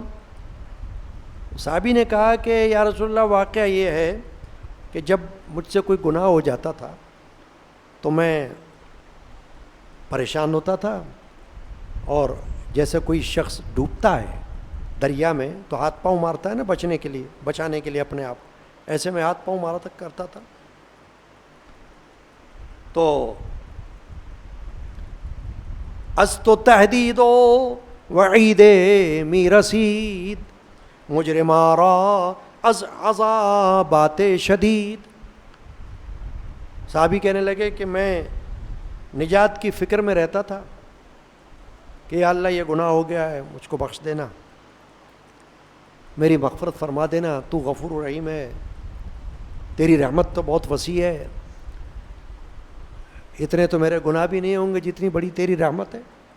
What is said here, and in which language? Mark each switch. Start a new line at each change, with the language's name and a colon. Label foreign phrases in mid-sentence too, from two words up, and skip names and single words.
Urdu: صحابی نے کہا کہ
Arabic: یا رسول اللہ
Urdu: واقعہ یہ ہے کہ جب مجھ سے کوئی گناہ ہو جاتا تھا تو میں پریشان ہوتا تھا، اور جیسے کوئی شخص ڈوبتا ہے دریا میں تو ہاتھ پاؤں مارتا ہے نا بچانے کے لیے اپنے آپ، ایسے میں ہاتھ پاؤں مارا تک کرتا تھا.
Persian: تو از تو تحدید و وعید می رسید مجرمارا از عذابات شدید.
Urdu: صحابی کہنے لگے کہ میں نجات کی فکر میں رہتا تھا کہ یا اللہ یہ گناہ ہو گیا ہے، مجھ کو بخش دینا، میری مغفرت فرما دینا، تو غفور رحیم ہے، تیری رحمت تو بہت وسیع ہے، اتنے تو میرے گناہ بھی نہیں ہوں گے جتنی بڑی تیری رحمت ہے.